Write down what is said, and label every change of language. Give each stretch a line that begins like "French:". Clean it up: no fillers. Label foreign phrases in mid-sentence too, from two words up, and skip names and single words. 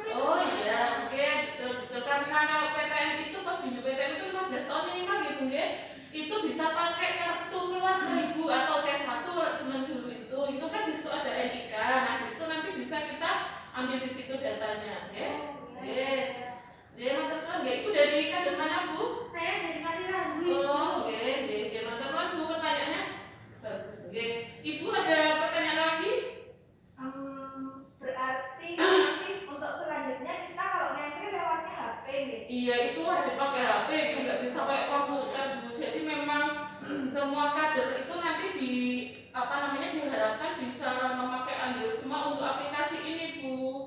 Indonesian: Oh iya, oke, betul betul. Karena kalau PTM itu pas hidup PTM itu 15 tahun minimal gitu nggih. Itu bisa pakai kartu keluarga ibu atau C1 kalau zaman dulu itu kan di situ ada NIK. Nah, di situ nanti bisa kita ambil di situ datanya, nggih. Nggih.
Javanese: Nggih, matur suwun nggih.
Indonesian: Ibu dari kader mana, Bu? Saya dari Kalirambu.
Javanese: Oh, nggih, nggih, nggih. Matur nuwun, Bu,
Indonesian: pertanyaannya bagus, nggih. Ibu ada pertanyaan lagi? Berarti nanti untuk selanjutnya kita kalau ngantri lewatnya HP gitu. Iya, itu wajib pakai HP, itu nggak bisa pakai komputer, Bu. Jadi memang semua kader itu nanti diharapkan bisa memakai Android semua untuk aplikasi ini, Bu.